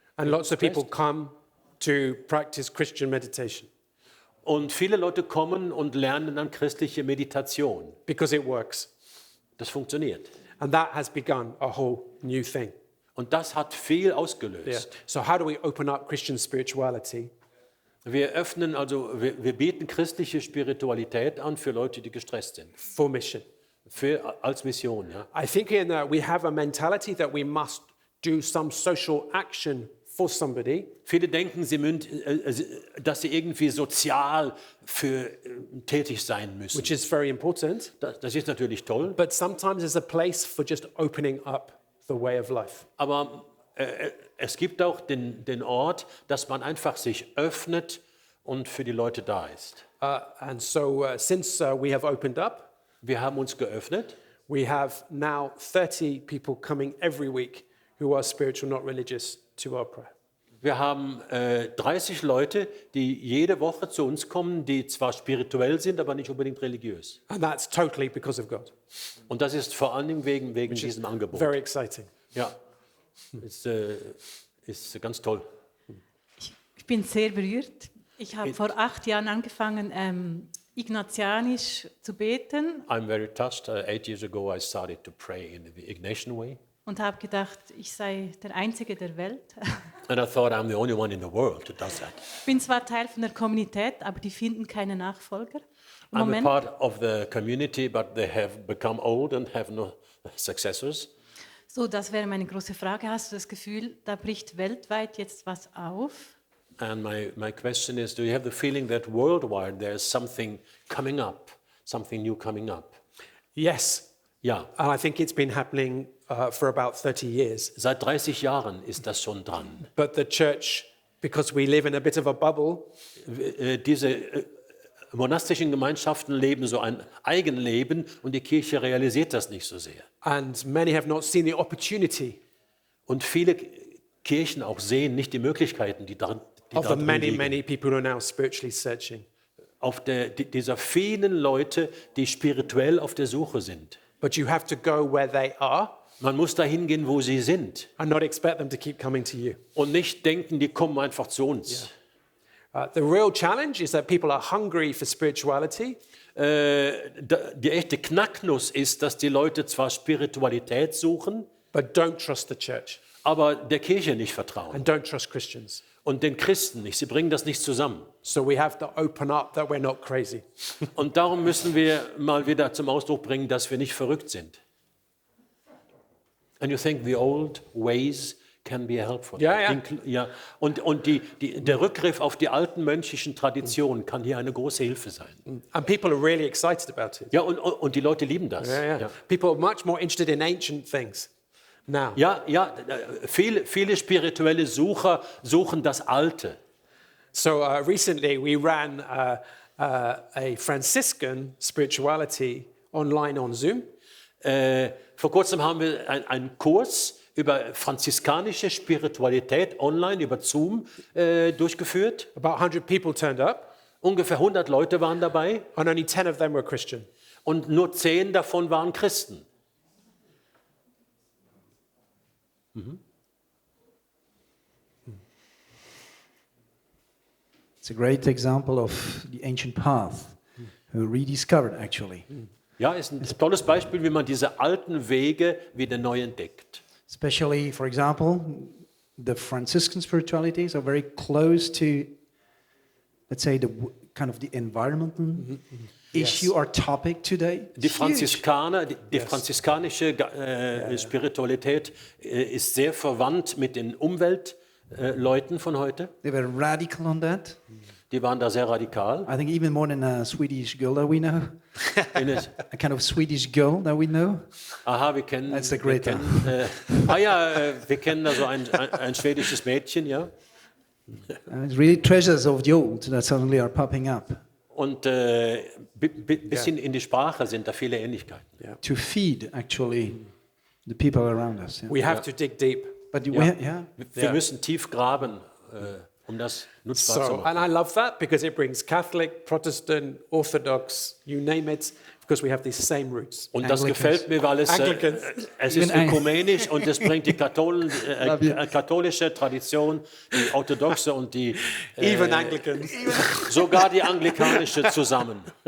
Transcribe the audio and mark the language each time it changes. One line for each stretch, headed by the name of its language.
English: And lots of people come to practice Christian meditation
German: Und viele Leute kommen und lernen dann christliche Meditation.
English: because it works.
German: Das funktioniert.
English: And that has begun a whole new thing.
German: Und das hat viel
English: Yeah.
German: ausgelöst.
English: So how do we open up Christian spirituality?
German: Wir bieten christliche Spiritualität an für Leute, die gestresst sind.
English: For mission.
German: Als Mission, ja.
English: I think we have a mentality that we must do some social action for somebody,
German: Viele denken, dass sie irgendwie sozial tätig sein müssen.
English: which is very important.
German: Das ist natürlich toll,
English: But sometimes there's a place for just opening up the way of life.
German: aber es gibt auch den Ort, dass man einfach sich öffnet und für die Leute da ist.
English: And so since we have opened up,
German: Wir haben uns geöffnet.
English: we have now 30 people coming every week who are spiritual, not religious, to our prayer.
German: Wir haben 30 Leute, die jede Woche zu uns kommen, die zwar spirituell sind, aber nicht unbedingt religiös.
English: And that's totally because of God.
German: Und das ist vor allen Dingen wegen diesem Angebot.
English: Very exciting.
German: Ja, ist ganz toll. Ich bin sehr berührt. Ich habe vor 8 Jahren angefangen, ignatianisch zu beten
English: I'm very touched. 8 years ago I started to pray in the Ignatian way.
German: und habe gedacht, ich sei der Einzige der Welt.
English: And I thought I'm the only one in the world who does that.
German: Ich bin zwar Teil von der Kommunität, aber die finden keine Nachfolger. Im
English: I'm a
German: Moment.
English: part of the community, but they have become old and have no successors.
German: So, das wäre meine große Frage. Hast du das Gefühl, da bricht weltweit jetzt was auf?
English: And my question is, do you have the feeling that worldwide there is something coming up, something new coming up? Yes.
German: Ja,
English: And I think it's been happening for about 30 years.
German: seit 30 Jahren ist das schon dran.
English: But the church, because we live in a bit of a bubble,
German: Diese monastischen Gemeinschaften leben so ein Eigenleben und die Kirche realisiert das nicht so sehr.
English: and many have not seen the opportunity
German: Und viele Kirchen auch sehen nicht die Möglichkeiten, die
English: of the
German: darin
English: many,
German: liegen.
English: many people who are now spiritually searching.
German: Auf dieser vielen Leute, die spirituell auf der Suche sind.
English: But you have to go where they are
German: Man muss dahin gehen, wo sie sind
English: and not expect them to keep coming to you.
German: und nicht denken, die kommen einfach zu uns.
English: The real challenge is that people are hungry for spirituality,
German: Die echte Knacknuss ist, dass die Leute zwar Spiritualität suchen,
English: but don't trust the church
German: aber der Kirche nicht vertrauen
English: and don't trust Christians.
German: und den Christen nicht. Sie bringen das nicht zusammen.
English: So we have to open up that we're not crazy.
German: Und darum müssen wir mal wieder zum Ausdruck bringen, dass wir nicht verrückt sind.
English: And you think the old ways can be helpful?
German: Ja, ja. Ja. Und der Rückgriff auf die alten mönchischen Traditionen kann hier eine große Hilfe sein.
English: And people are really excited about it.
German: Ja, und die Leute lieben das.
English: Yeah. People are much more interested in ancient things now.
German: Viele spirituelle Sucher suchen das Alte.
English: So recently we ran a Franciscan spirituality online on Zoom.
German: Vor kurzem haben wir einen Kurs über franziskanische Spiritualität online über Zoom durchgeführt.
English: About 100 people turned up,
German: Ungefähr 100 Leute waren dabei
English: and only 10 of them were Christian.
German: und nur 10 davon waren Christen.
English: It's a great example of the ancient path, rediscovered actually.
German: Ja, ist ein tolles Beispiel, wie man diese alten Wege wieder neu entdeckt.
English: Especially, for example, the Franciscan spirituality, so very close to, let's say, the kind of the environmental issue or topic today.
German: Die
English: It's huge.
German: Franziskaner, die franziskanische Spiritualität ist sehr verwandt mit den Umweltleuten von heute.
English: They were radical on that.
German: Die waren da sehr radikal.
English: I think even more than a Swedish girl that we know. A kind of Swedish girl that we know.
German: Aha, wir kennen.
English: That's the great
German: wir kennen da so ein schwedisches Mädchen, ja.
English: It's really treasures of the old that suddenly are popping up.
German: Und bisschen in die Sprache sind da viele Ähnlichkeiten.
English: Yeah. To feed actually the people around us. Yeah. We have to dig deep. But
German: Wir müssen tief graben, um das nutzbar zu
English: So,
German: machen.
English: and I love that because it brings Catholic, Protestant, Orthodox, you name it, because we have these same roots.
German: Und das
English: Anglicans.
German: gefällt mir, weil es ist ökumenisch und es bringt die katholische Tradition, die orthodoxe und die
English: Even Anglicans.
German: sogar die anglikanische zusammen.